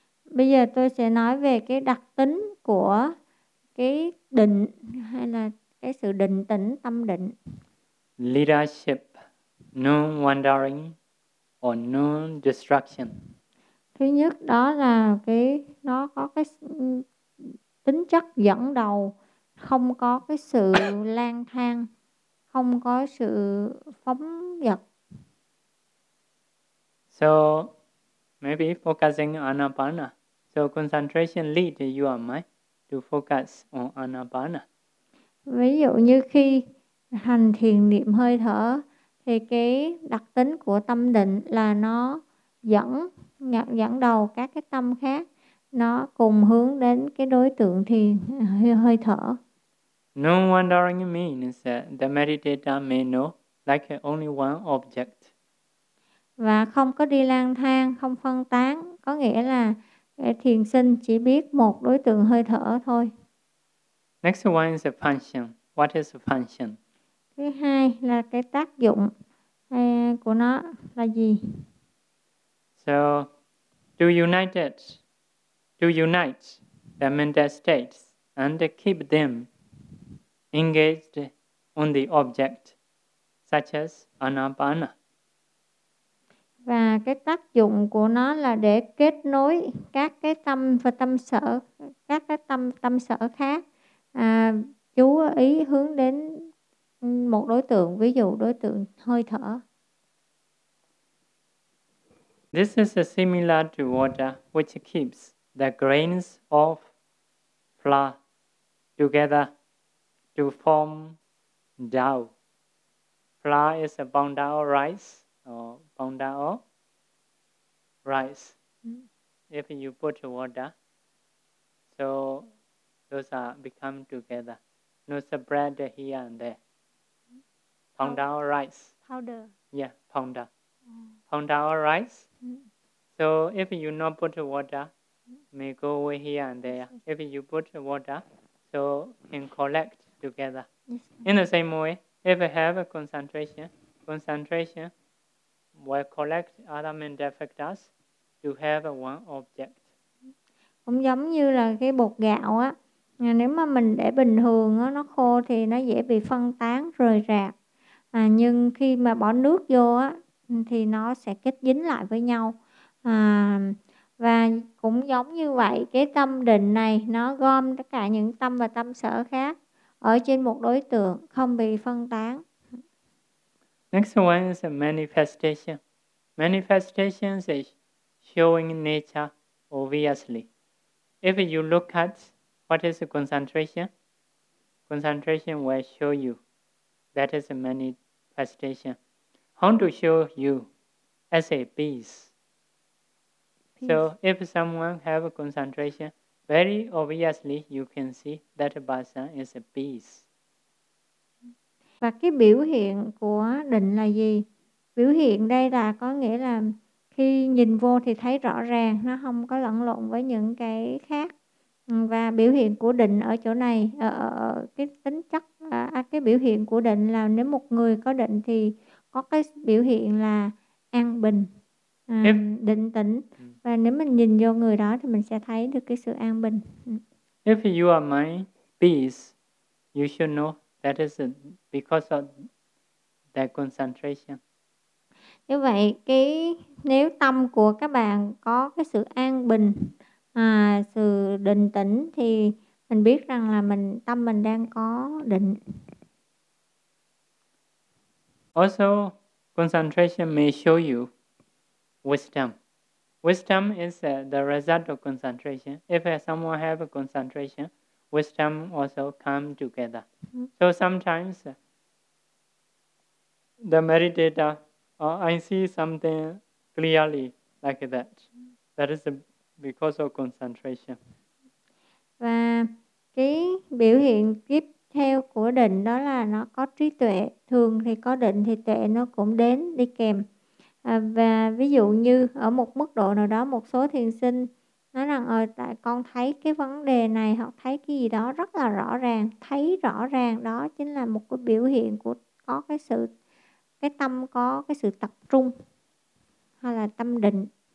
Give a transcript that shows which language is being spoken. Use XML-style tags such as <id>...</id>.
<vi>Bây giờ tôi sẽ nói về cái đặc tính của cái định hay là cái sự định tĩnh, tâm định.</vi> <en>Leadership, no wandering or no distraction.</en> <vi>Thứ nhất đó là cái nó có cái tính chất dẫn đầu, không có cái sự lang thang, không có sự phóng dật.</vi> <en>So maybe focusing on anapana. So concentration lead your mind to focus on anapana.</en> <vi>Ví dụ như khi hành thiền niệm hơi thở thì cái đặc tính của tâm định là nó dẫn đầu các cái tâm khác, nó cùng hướng đến cái đối tượng thiền hơi thở.</vi> <en>No wandering means that the meditator may know like only one object.</en> <vi>Và không có đi lang thang, không phân tán, có nghĩa là thiền sinh chỉ biết một đối tượng hơi thở thôi.</vi> <en>Next one is a function. What is a function?</en> <vi>Thứ hai là cái tác dụng của nó là gì?</vi> <en>So, to unite the mental states and keep them engaged on the object, such as anapana.</en> <vi>Và cái tác dụng của nó là để kết nối các cái tâm và tâm sở, các cái tâm sở khác, chú ý hướng đến một đối tượng, ví dụ đối tượng hơi thở.</vi> <en>This is similar to water, which keeps the grains of flour together to form dough. Flour is a bundle of rice or bundle of rice. If you put water, so those are become together. No spread here and there. Bundle of rice. Powder. Yeah, powder. Bundle of rice. So if you not put water, may go away here and there. Yes, if you put water, so can collect together. Yes, in the same way, if you have a concentration will collect other mental factors to have one object.</en> <vi>Cũng giống như là cái bột gạo á, nếu mà mình để bình thường á, nó khô thì nó dễ bị phân tán rời rạc. Nhưng khi mà bỏ nước vô á thì nó sẽ kết dính lại với nhau. Và cũng giống như vậy, cái tâm định này nó gom tất cả những tâm và tâm sở khác ở trên một đối tượng, không bị phân tán.</vi> <en>Next one is a manifestation. Manifestation is showing nature obviously. If you look at what is a concentration, concentration will show you. That is a manifestation. How to show you as a peace. So if someone have a concentration, very obviously you can see that person is a peace.</en> <vi>Và cái biểu hiện của định là gì? Biểu hiện đây là có nghĩa là khi nhìn vô thì thấy rõ ràng, nó không có lẫn lộn với những cái khác. Và biểu hiện của định ở chỗ này, cái tính chất, cái biểu hiện của định là nếu một người có định thì có cái biểu hiện là an bình, định tĩnh. Và nếu mình nhìn vô người đó thì mình sẽ thấy được cái sự an bình.</vi> <en>If you are my peace, you should know that is because of the concentration.</en> <vi>Như vậy, cái nếu tâm của các bạn có cái sự an bình, sự định tĩnh thì mình biết rằng là mình tâm mình đang có định.</vi> <en>Also, concentration may show you wisdom. Wisdom is the result of concentration. If someone have a concentration, wisdom also come together. So sometimes the meditator, I see something clearly like that. That is because of concentration.</en> <vi>Và cái biểu hiện tiếp theo của định đó là nó có trí tuệ. Thường thì có định thì tuệ nó cũng đến đi kèm. Và ví dụ như ở một mức độ nào đó, một số thiền sinh nói rằng tại con thấy cái vấn đề này hoặc thấy cái gì đó rất là rõ ràng, thấy rõ ràng, đó chính là một cái biểu hiện của có cái sự, cái tâm có cái sự tập trung hay là tâm định.</vi>